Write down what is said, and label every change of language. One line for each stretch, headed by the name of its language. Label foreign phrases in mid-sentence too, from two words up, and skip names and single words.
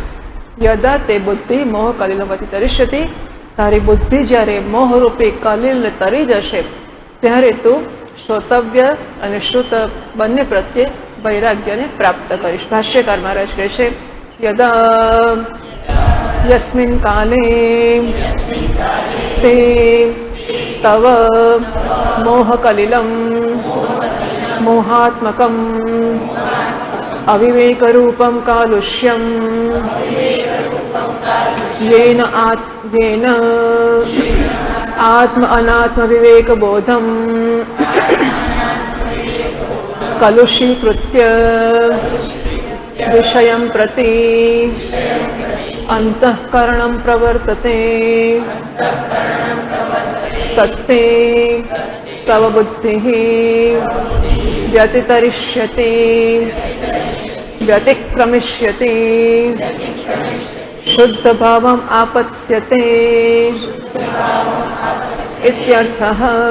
Sanskrit: यदा ते बुद्धि मोह कलिलवती तरिष्यति,
Gujarati: તારી બુદ્ધિ જ્યારે મોહરૂપી કલિલને તરી જશે ત્યારે તું શ્રોતવ્ય અને શ્રુત બંને પ્રત્યે વૈરાગ્યને પ્રાપ્ત કરીશ. ભાષ્યકાર મહારાજ કહે છે,
Sanskrit: यदा यस्मिन काले ते तव मोह कलिलम् मोहात्मकम् अविवेकरूपं कालुष्यम् येन आत्म अनात्म विवेकबोधम् कलुषीकृत्य विषयं प्रति अंतःकरणं प्रवर्तते तत्ते तव बुद्धिः व्यतितरिष्यति व्यतिक्रमिष्यति शुद्ध भावम् आपत्स्यते इत्यर्थः।